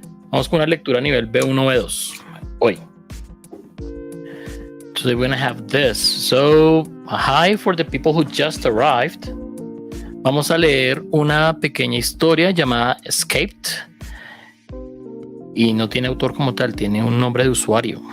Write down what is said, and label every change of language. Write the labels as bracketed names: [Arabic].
[Spanish] Vamos con una lectura a nivel B1, B2 hoy. [English] So we're gonna have this. So, hi for the people who just arrived. [Spanish] Vamos a leer una pequeña historia llamada Escaped. Y no tiene autor como tal, tiene un nombre de usuario.